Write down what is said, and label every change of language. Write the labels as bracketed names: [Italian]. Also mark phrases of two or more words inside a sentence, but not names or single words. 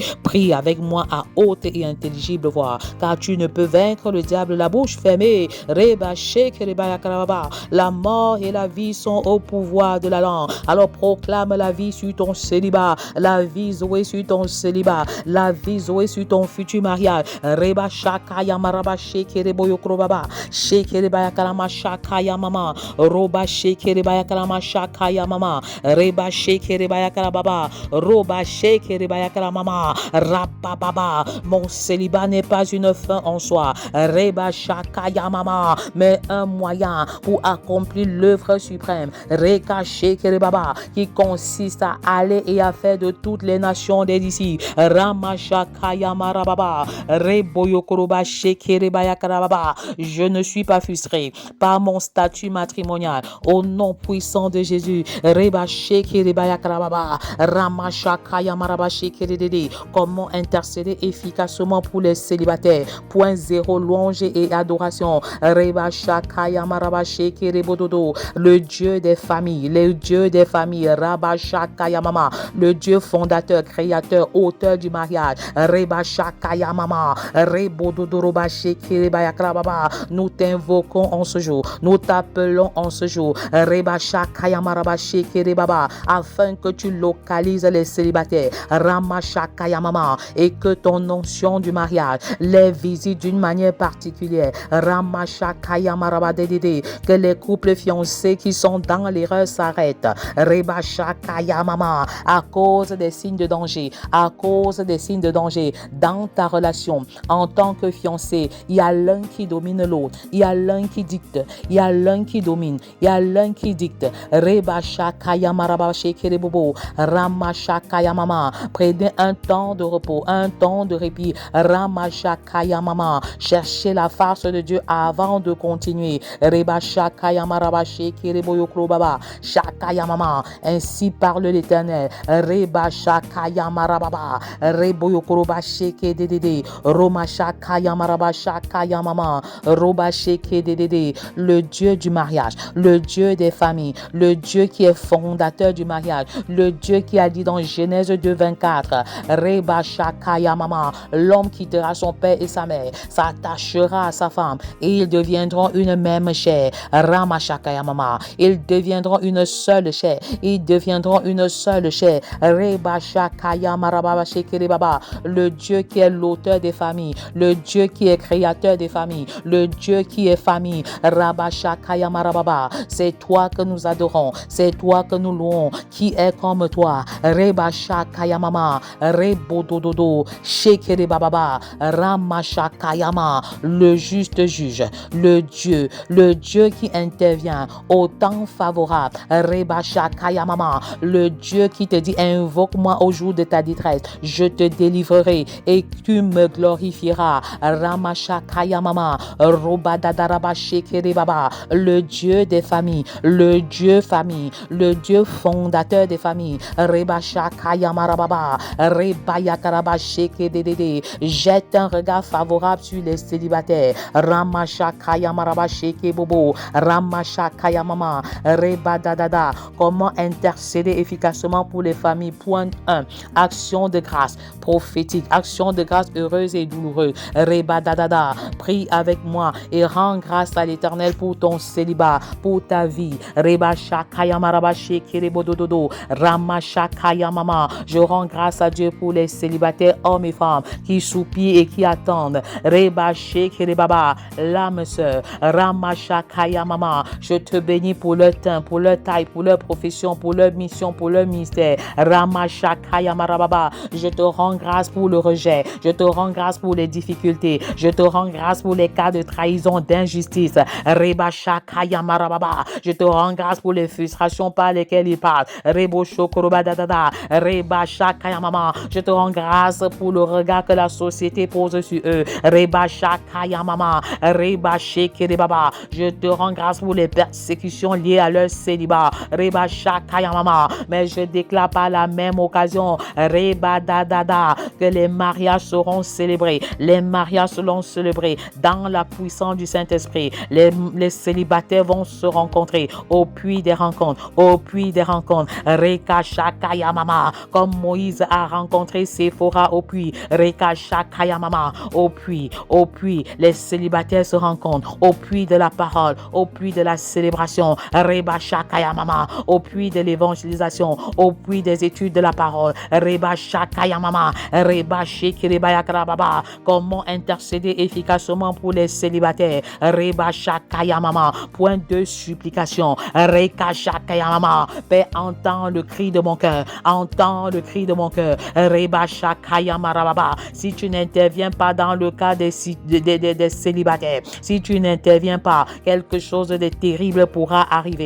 [French] Prie avec moi à haute et intelligible voix, car tu ne peux vaincre le diable la bouche fermée. Reba Shekiribayakarababa. La mort et la vie sont au pouvoir de la langue. Alors proclame la vie sur ton célibat, la vie Zoé sur ton célibat, la vie Zoé sur ton futur mariage. Reba Shakayamaraba Shekiriboyokrobaba, Shekiriba bayakalama shakaya mama. Roba shekere bayakalama shakaya mama. Reba shekere bayakala baba. Roba shekere bayakala mama. Rabba baba. Mon célibat n'est pas une fin en soi. Reba shakaya mama. Mais un moyen pour accomplir l'œuvre suprême. Reka shekere baba. Qui consiste à aller et à faire de toutes les nations des disciples. Ramashakaya marababa. Reboyokoroba shekere bayakala baba. Je ne suis pas frustré par mon statut matrimonial. Au nom puissant de Jésus. Reba shekere bayakala baba. Ramashakaya maraba shekere dede. Comment intercéder efficacement pour les célibataires? Point zéro, louange et adoration. Reba shakaya maraba shekere bododo. Le Dieu des familles, le Dieu des familles. Raba shakaya mama. Le Dieu fondateur, créateur, auteur du mariage. Reba shakaya mama. Rebododo roba shekere bayakala baba. Nous t'invoquons en ce jour. Nous t'appelons en ce jour. Reba shakaya maraba shekere baba. Afin que tu localises les célibataires. Rama shakaya mama. Et que ton onction du mariage les visite d'une manière particulière. Rama shakaya maraba dedede. Que les couples fiancés qui sont dans l'erreur s'arrêtent. Reba shakaya mama. À cause des signes de danger. À cause des signes de danger dans ta relation. En tant que fiancé, il y a l'un qui domine l'autre. Il y a l'un qui dicte. Il y a l'un qui domine. Il y a l'un qui dicte. Reba shakaya maraba shekere bobo. Rama shakaya mama. Prenez un temps de repos, un temps de répit. Rama shakaya mama. Cherchez la face de Dieu avant de continuer. Reba shakaya maraba shekere boyokro baba. Shakaya mama. Ainsi parle l'Éternel. Reba shakaya marababa. Reboyokro ba sheke dedede. Roma shakaya maraba shakaya mama. Roba sheke dedede. Le Dieu du mariage, le Dieu des familles, le Dieu qui est fondateur du mariage, le Dieu qui a dit dans Genèse 2:24, Reba shakaya mama, l'homme quittera son père et sa mère, s'attachera à sa femme et ils deviendront une même chair. Rama shakaya mama, ils deviendront une seule chair, ils deviendront une seule chair. Reba shakaya marababa shekere baba, le Dieu qui est l'auteur des familles, le Dieu qui est créateur des familles, le Dieu qui est famille. Rabba shakaya marababa, c'est toi que nous adorons, c'est toi que nous louons, qui est comme toi. Reba shakaya mama, rebodododo, shekere bababa, rama shakaya ma, le juste juge, le Dieu qui intervient au temps favorable. Reba shakaya mama, le Dieu qui te dit invoque-moi au jour de ta détresse, je te délivrerai et tu me glorifieras. Rama shakaya mama, roba dadaraba shekere baba, le Dieu des familles, le Dieu famille, le Dieu fondateur des familles. Reba shakaya marababa, reba yakaraba sheke dedede. Jette un regard favorable sur les célibataires. Rama shakaya maraba sheke bobo, rama shakaya mama, reba dadada. Comment intercéder efficacement pour les familles? Point 1. Action de grâce prophétique, action de grâce heureuse et douloureuse. Reba dadada. Prie avec moi et rends grâce à l'Éternel pour ton célibat, pour ta vie. Reba shakaya maraba shekere bodododo. Rama shakaya mama. Je rends grâce à Dieu pour les célibataires hommes et femmes qui soupirent et qui attendent. Reba shekere baba, l'âme sœur. Rama shakaya mama. Je te bénis pour leur teint, pour leur taille, pour leur profession, pour leur mission, pour leur ministère. Rama shakaya marababa. Je te rends grâce pour le rejet. Je te rends grâce pour les difficultés. Je te rends grâce pour les cas de trahison, d'injustice. Reba shakaya marababa. Je te rends grâce pour les frustrations par lesquelles ils parlent. Rebo shokoroba dadada. Reba shakaya mama. Je te rends grâce pour le regard que la société pose sur eux. Reba shakaya mama. Reba shekere baba. Je te rends grâce pour les persécutions liées à leur célibat. Reba shakaya mama. Mais je déclare par la même occasion, Reba dadada, que les mariages seront célébrés. Les mariages seront célébrés dans la puissance du Saint-Esprit. Les célibataires vont se rencontrer au puits des rencontres, au puits des rencontres. Reka shakaya mama, comme Moïse a rencontré Séphora au puits. Reka shakaya mama, au puits, les célibataires se rencontrent au puits de la parole, au puits de la célébration. Reba shakaya mama, au puits de l'évangélisation, au puits des études de la parole. Reba shakaya mama, reba shekere bayakara baba. Comment intercéder efficacement pour les célibataires? Reba Shakaya Mama. Point de supplication. Reka Shakaya Mama. Père, entends le cri de mon cœur. Entends le cri de mon cœur. Reba Shakaya Marababa. Si tu n'interviens pas dans le cas des célibataires, si tu n'interviens pas, quelque chose de terrible pourra arriver.